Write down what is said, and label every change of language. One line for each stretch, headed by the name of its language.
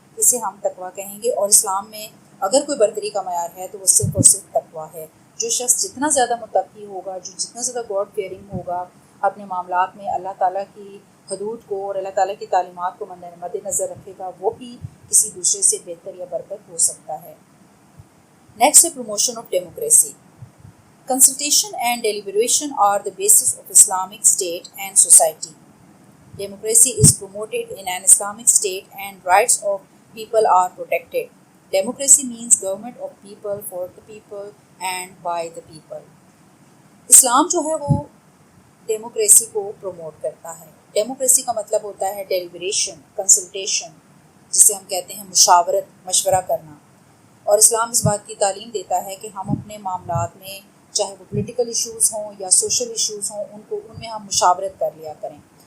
Urdu: اسے ہم تقویٰ کہیں گے. اور اسلام میں اگر کوئی برتری کا معیار ہے تو وہ صرف اور صرف تقویٰ ہے. جو شخص جتنا زیادہ متقی ہوگا، جو جتنا زیادہ گاڈ فیئرنگ ہوگا، اپنے معاملات میں اللہ تعالیٰ کی حدود کو اور اللہ تعالیٰ کی تعلیمات کو مد نظر رکھے گا، وہ بھی کسی دوسرے سے بہتر یا برتر ہو سکتا ہے.
English: Next ہے promotion of democracy. Consultation and deliberation are the basis of Islamic state and society. Democracy is promoted in an Islamic state and rights of people are protected. Democracy means government of people, for the people and by the people.
Urdu: اسلام جو ہے وہ democracy کو promote کرتا ہے. Democracy کا مطلب ہوتا ہے ڈیلیبریشن، کنسلٹیشن، جسے ہم کہتے ہیں مشاورت، مشورہ کرنا. اور اسلام اس بات کی تعلیم دیتا ہے کہ ہم اپنے معاملات میں، چاہے وہ پولیٹیکل ایشوز ہوں یا سوشل ایشوز ہوں، ان میں ہم مشاورت کر لیا کریں.